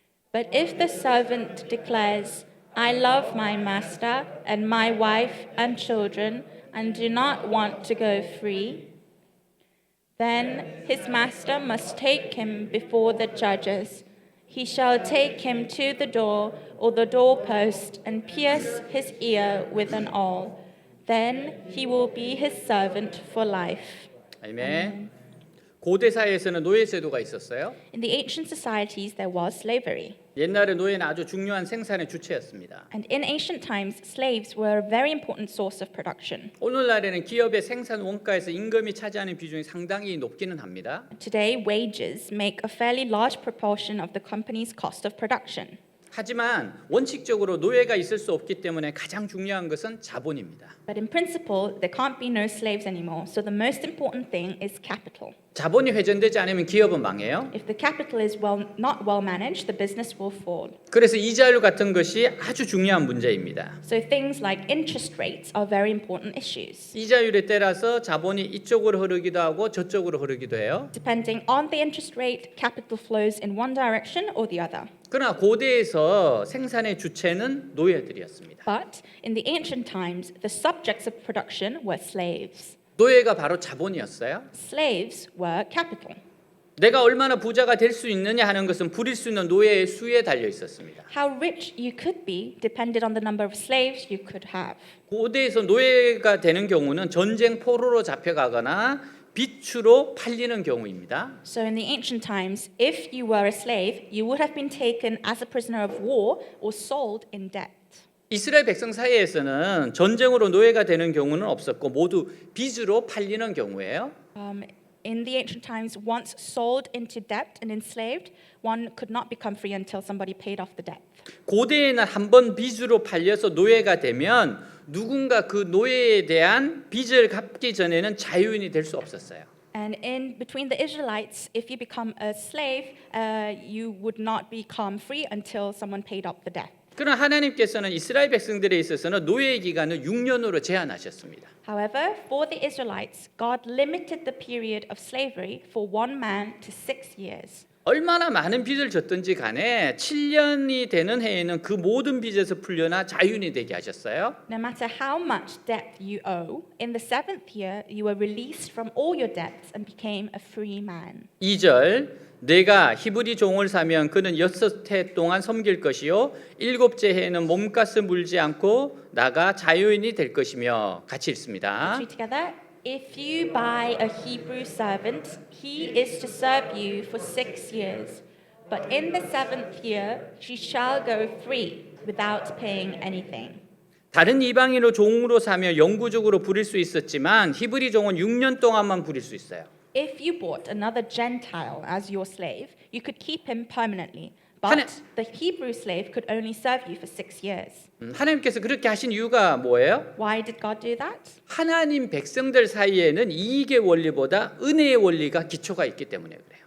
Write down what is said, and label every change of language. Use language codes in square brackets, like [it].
[en] But if the servant declares, I love my master and my wife and children, and do not want to go free, then his master must take him before the judges. He shall take him to the door or the doorpost and pierce his ear with an awl. Then he will be his servant for life. [ko] 아멘. 고대 사회에서는 노예 제도가 있었어요. [en] In the ancient societies, there was slavery. [ko] 옛날에 노예는 아주 중요한 생산의 주체였습니다. [en] And in ancient times, slaves were a very important source of production. [ko] 오늘날에는 기업의 생산 원가에서 임금이 차지하는 비중이 상당히 높기는 합니다. [en] Today, wages make a fairly large proportion of the company's cost of production. [ko] 하지만 원칙적으로 노예가 있을 수 없기 때문에 가장 중요한 것은 자본입니다. [en] But in principle, there can't be no slaves anymore. So the most important thing is capital. [ko] 자본이 회전되지 않으면 기업은 망해요. [en] If the capital is not well managed, the business will fall. [ko] 그래서 이자율 같은 것이 아주 중요한 문제입니다. [en] So things like interest rates are very important issues. [ko] 이자율에 따라서 자본이 이쪽으로 흐르기도 하고 저쪽으로 흐르기도 해요. [en] Depending on the interest rate, capital flows in one direction or the other. [ko] 그러나 고대에서 생산의 주체는 노예들이었습니다. [en] But in the ancient times, the subjects of production were slaves. [ko] 노예가 바로 자본이었어요. [en] Slaves were capital. [ko] 내가 얼마나 부자가 될 수 있느냐 하는 것은 부릴 수 있는 노예의 수에 달려 있었습니다. [en] How rich you could be depended on the number of slaves you could have. [ko] 고대에서 노예가 되는 경우는 전쟁 포로로 잡혀가거나 비추로 팔리는 경우입니다. [en] So in the ancient times, if you were a slave, you would have been taken as a prisoner of war or sold in debt. [ko] 이스라엘 백성 사이에서는 전쟁으로 노예가 되는 경우는 없었고 모두 빚으로 팔리는 경우예요. [en] In the ancient times, once sold into debt and enslaved, one could not become free until somebody paid off the debt. [ko] 고대에는 한 번 빚으로 팔려서 노예가 되면 누군가 그 노예에 대한 빚을 갚기 전에는 자유인이 될 수 없었어요. [en] And in between the Israelites, if you become a slave, you would not become free until someone paid up the debt. [ko] 그러나 하나님께서는 이스라엘 백성들에 있어서는 노예 기간을 6년으로 제한하셨습니다. [en] However, for the Israelites, God limited the period of slavery for one man to 6 years. [ko] 얼마나 많은 빚을 졌든지 간에 7년이 되는 해에는 그 모든 빚에서 풀려나 자유인이 되게 하셨어요. [en] No matter how much debt you owe, in the 7th year you were released from all your debts and became a free man. [ko] 2절 내가 히브리 종을 사면 그는 6해 동안 섬길 것이요 7째 해에는 몸값을 물지 않고 나가 자유인이 될 것이며 같이 읽습니다. [en] Let's read together. If you buy a Hebrew servant, he is to serve you for 6 years. But in the 7th year, she shall go free without paying anything. [ko] 다른 이방인을 종으로 사며 영구적으로 부릴 수 있었지만 히브리 종은 6년 동안만 부릴 수 있어요. [en] If you bought another Gentile as your slave, you could keep him permanently. But the Hebrew slave could only serve you for 6 years. [ko] 하나님께서 그렇게 하신 이유가 뭐예요? [en] Why did God do that? [ko] 하나님 백성들 사이에는 이익의 원리보다 은혜의 원리가 기초가 있기 때문에 그래요.